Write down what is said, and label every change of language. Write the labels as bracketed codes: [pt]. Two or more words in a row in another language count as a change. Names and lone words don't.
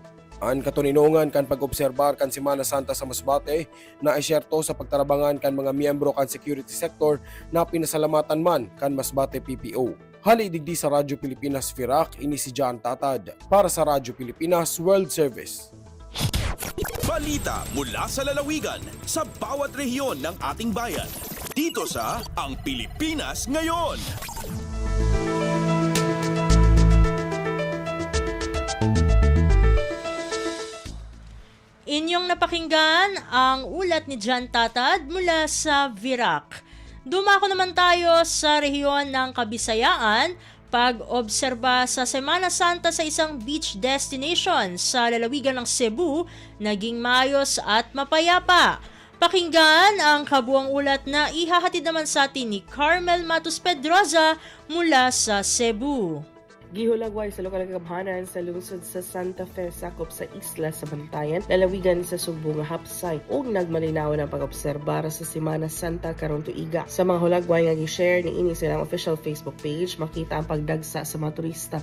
[bik] Ang katuninongan kan pag-obserbar kan Semana Santa sa Masbate na isyerto sa pagtarabangan kan mga miyembro kan security sector na pinasalamatan man kan Masbate PPO. Hali digdi sa Radyo Pilipinas Virac, ini si Jan Tatad para sa Radyo Pilipinas World Service. [tl] Balita mula sa lalawigan sa bawat rehiyon ng ating bayan. Dito sa Ang Pilipinas Ngayon. Inyong napakinggan ang ulat ni Jan Tatad mula sa Virac. Dumako naman tayo sa rehiyon ng Kabisayaan, pag-obserba sa Semana Santa sa isang beach destination sa lalawigan ng Cebu, naging maayos at mapayapa. Pakinggan ang kabuang ulat na ihahatid naman sa atin ni Carmel Matus Pedroza mula sa Cebu. [ceb] Gihulagway sa lokal nga kabhanan sa lungsod sa Santa Fe sakop sa isla sa Bantayan, lalawigan sa Subo nga hapsay ug nagmalinaw ang pag-obserbar sa Semana Santa karon tuiga. Sa mga hulagway nga gi-share ni ini sa ilang [en] official Facebook page, [ceb] makita ang pagdagsa sa mga turista.